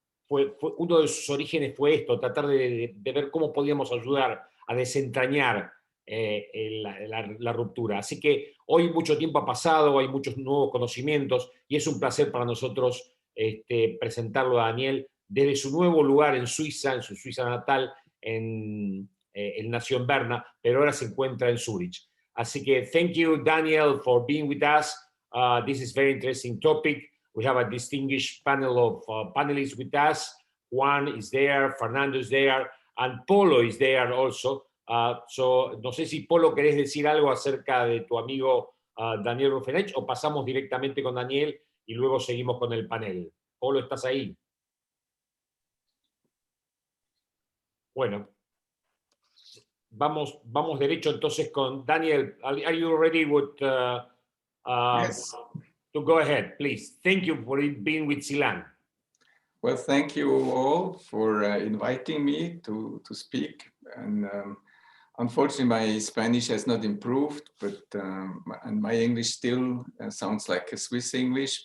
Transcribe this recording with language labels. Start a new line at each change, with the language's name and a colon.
Spanish: uno de sus orígenes fue esto, tratar de ver cómo podíamos ayudar a desentrañar la ruptura. Así que hoy mucho tiempo ha pasado, hay muchos nuevos conocimientos y es un placer para nosotros presentarlo a Daniel desde su nuevo lugar en Suiza, en su Suiza natal. Él nació en Berna, pero ahora se encuentra en Zurich. Así que
English: thank you, Daniel, for being with us. This is a very interesting topic. We have a distinguished panel of panelists with us. Juan is there, Fernando is there, and Polo is there also.
Spanish: So, no sé si, Polo, querés decir algo acerca de tu amigo Daniel Rüfenacht, o pasamos directamente con Daniel y luego seguimos con el panel. Polo, ¿estás ahí? Bueno, vamos derecho entonces con Daniel.
English: Are you ready with... Yes. To go ahead, please. Thank you for being with SILAN. Well, thank you all for inviting me to speak. And unfortunately, my Spanish has not improved, but and my English still sounds like a Swiss English.